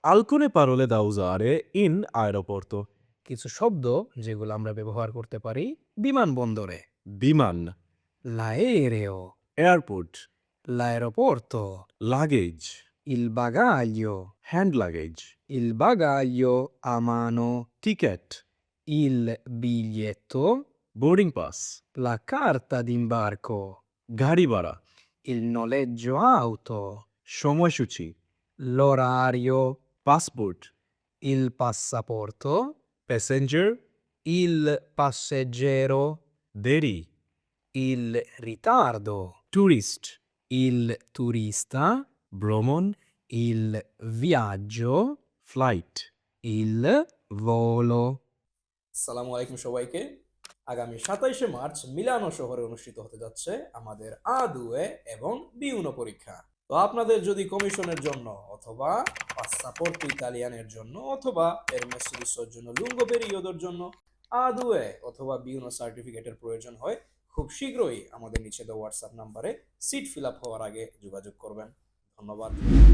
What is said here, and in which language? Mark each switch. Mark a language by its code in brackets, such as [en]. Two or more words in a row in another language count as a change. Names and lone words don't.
[it] Alcune parole da usare in aeroporto. [bn] কিছু শব্দ যেগুলো আমরা ব্যবহার করতে পারি বিমানবন্দরে। Biman, [it] L'aereo, [en] airport, [it] l'aeroporto, [en] luggage, [it] il bagaglio, [en] hand luggage, [it] il bagaglio a mano, [en] ticket, [it] il biglietto, [en] boarding pass, [it] la carta d'imbarco, [bn] গাড়ি ভাড়া, [it] il noleggio auto, [bn] সময়সূচি, [it] l'orario, [en] passport, [it] il passaporto, [en] passenger, [it] il passeggero, [bn] দেরি, [it] il ritardo, [en] tourist, [it] il turista, [bn] ভ্রমণ, [it] il viaggio, [en] flight. [it] il volo. [ar] السلام عليكم [bn] সবাইকে। আগামী 27শে মার্চ মিলানো শহরে অনুষ্ঠিত হতে যাচ্ছে আমাদের আ2 এবং বি1 পরীক্ষা। তো আপনাদের যদি কমিশনের জন্য অথবা পাসপোর্ট ইতালিয়ানের জন্য অথবা এর মেসিলিসোর জন্য [it] lungo periodo [bn] জন্য আ2 অথবা বি1 সার্টিফিকেটের প্রয়োজন হয়, খুব শীঘ্রই আমাদের নিচে দেওয়া হোয়াটসঅ্যাপ নাম্বারে [en] seat fill up [bn] হওয়ার আগে যোগাযোগ করবেন।